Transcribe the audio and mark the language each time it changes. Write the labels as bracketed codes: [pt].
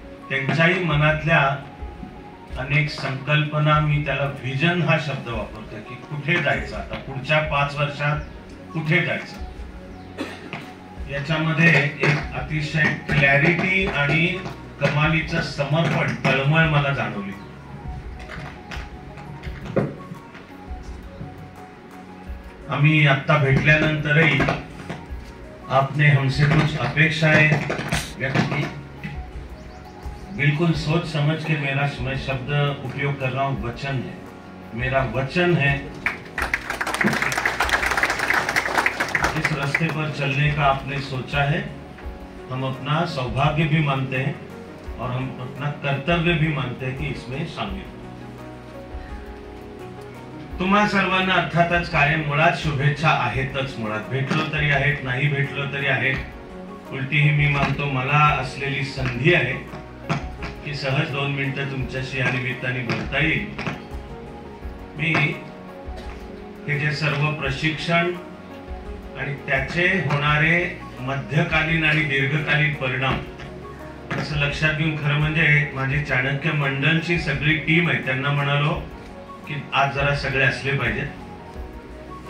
[mr] त्यांच्याही मनातल्या अनेक संकल्पना, मी त्याला व्हिजन हा शब्द वापरतो की कुठे जायचं, आता पुढच्या 5 वर्षात कुठे जायचं, याच्यामध्ये एक अतिशय क्लॅरिटी आणि कमालीचं समर्पण, तळमळ मला जाणवली. आम्ही आता भेटल्यानंतरही [hi] आपने हमसे कुछ अपेक्षाएं व्यक्त की. बिल्कुल सोच समझ के मैं शब्द उपयोग कर रहा हूँ, वचन है, मेरा वचन है इस रास्ते पर चलने का आपने सोचा है. हम अपना सौभाग्य भी मानते हैं और हम अपना कर्तव्य भी मानते हैं कि इसमें शामिल. [mr] तुम्हा सर्वांना अर्थातच कायम मुळात शुभेच्छा आहेतच. मुळात भेटलो तरी आहेत, नाही भेटलो तरी आहेत. उलटी ही मी मानतो मला असलेली संधी आहे की सहज 2 मिनिटं तुमच्याशी या निमित्ताने बोलता येईल. मी हे जे सर्व प्रशिक्षण आणि त्याचे होणारे मध्यकालीन आणि दीर्घकालीन परिणाम असं लक्षात घेऊन, खरं म्हणजे माझी चाणक्य मंडळची सगळी टीम आहे, त्यांना म्हणालो की आज जरा सगळे असले पाहिजेत.